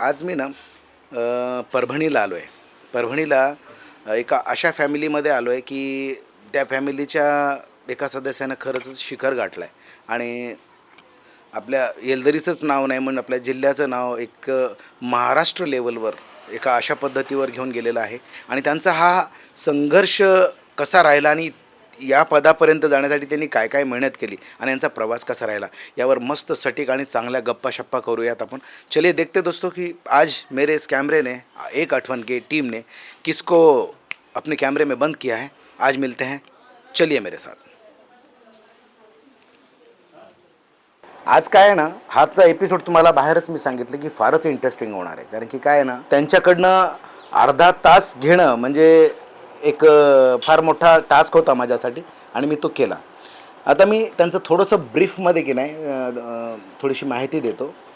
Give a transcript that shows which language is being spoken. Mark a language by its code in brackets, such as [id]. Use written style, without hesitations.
[mr] आज मी ना परभणीला आलो आहे. परभणीला एका अशा फॅमिलीमध्ये आलो आहे की त्या फॅमिलीच्या एका सदस्यानं खरंच शिखर गाठलं आहे आणि आपल्या येलदरीचंच नाव नाही म्हणून आपल्या जिल्ह्याचं नाव एक महाराष्ट्र लेवलवर एका अशा पद्धतीवर घेऊन गेलेला आहे. आणि त्यांचा हा संघर्ष कसा राहिला आणि या पदापर्यंत जाण्यासाठी त्यांनी काय काय मेहनत केली आणि यांचा प्रवास कसा राहिला, यावर मस्त सटीक आणि चांगल्या गप्पा शप्पा करूयात आपण. [hi] चलिए देखते दोस्तों कि आज मेरे इस कैमरे ने, एक अठवन के टीम ने किसको अपने कैमरे में बंद किया है. आज मिलते हैं, चलिए मेरे साथ. [mr] आज काय आहे ना, हाचा एपिसोड तुम्हाला बाहेरच मी सांगितलं की फारच इंटरेस्टिंग होणार आहे. कारण की काय आहे ना, त्यांच्याकडनं अर्धा तास घेणं म्हणजे एक फार मोठा टास्क होता माझ्यासाठी आणि मी तो केला. आता मी त्यांचं थोडंसं ब्रीफमध्ये की नाही थोडीशी माहिती देतो.